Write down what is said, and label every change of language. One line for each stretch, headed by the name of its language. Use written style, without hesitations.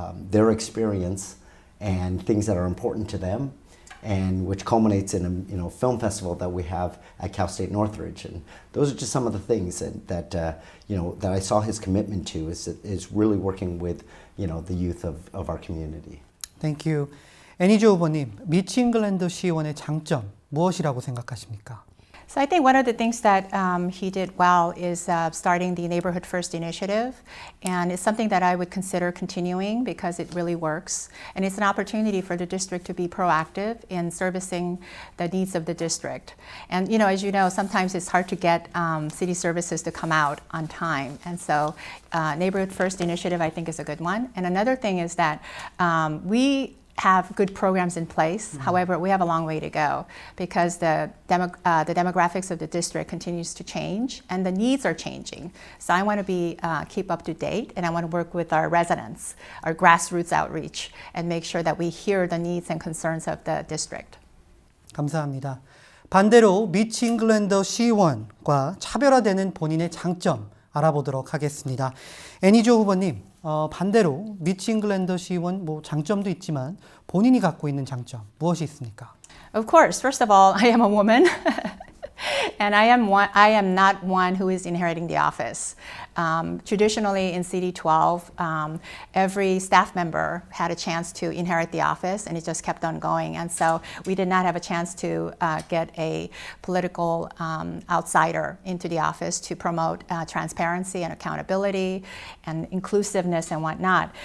English: their experience and things that are important to them, and which culminates in a film festival that we have at Cal State Northridge. And those are just some of the things that that I saw his commitment to is really working with the youth of our community. Thank you.
Korean: 애니조 후보님, 미치 잉글랜드 시의원의 장점 무엇이라고 생각하십니까?
English: So I think one of the things that he did well is starting the Neighborhood First initiative, and it's something that I would consider continuing because it really works, and it's an opportunity for the district to be proactive in servicing the needs of the district. And as you know, sometimes it's hard to get city services to come out on time, and so Neighborhood First initiative I think is a good one. And another thing is that we have good programs in place. However, we have a long way to go because the demographics of the district continues to change and the needs are changing. So I want to keep up to date, and I want to work with our residents, our grassroots outreach, and make sure that we hear the needs and concerns of the district.
Korean: 감사합니다. 반대로 미치 잉글랜더 시의원과 차별화되는 본인의 장점 알아보도록 하겠습니다. 애니조 후보님, 반대로 미치 잉글랜더 시의원 장점도 있지만 본인이 갖고 있는 장점 무엇이 있습니까?
English: Of course, first of all, I am a woman. And I am not one who is inheriting the office. Traditionally in CD12, every staff member had a chance to inherit the office, and it just kept on going. And so we did not have a chance to get a political outsider into the office to promote transparency and accountability and inclusiveness and whatnot.